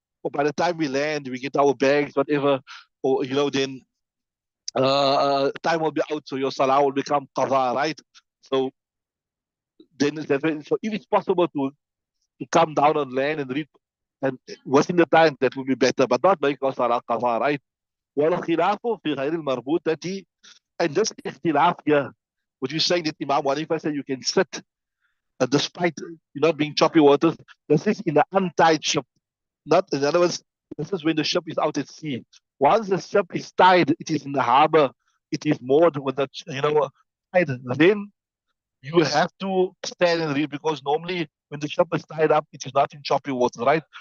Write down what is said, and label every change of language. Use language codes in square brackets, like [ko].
[en] Or by the time we land, we get our bags, whatever, or then time will be out, so your salah will become qadha, right? So so if it's possible to come down on land and read and within the time, that would be better, but not make our salah qadha, right? [ar] والخلاف في غير المربوطة. [en] And this ikhtilaf here, what you saying that Imam Hanifa said you can sit despite you not being choppy waters, this is in an untied ship. Not, in other words, this is when the ship is out at sea. Once the ship is tied, it is in the harbor, it is moored with the, tied, then you have to stand and read, because normally when the ship is tied up, it is not in choppy water, right?